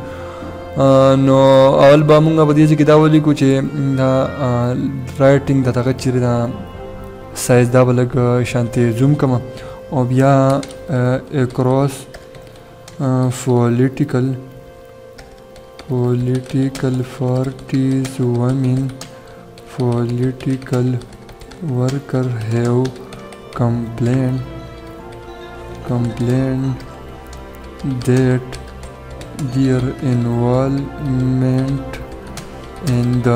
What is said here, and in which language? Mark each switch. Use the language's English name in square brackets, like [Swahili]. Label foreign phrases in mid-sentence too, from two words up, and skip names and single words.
[Pashto] نو اول به موږ په دې ځای کې دا ولیکو چې دا رایټینګ د دغه چیرې دا سایز دا به لږ شانتې زوم کړم او بیا [English] across political parties women political worker have complained that their involvement in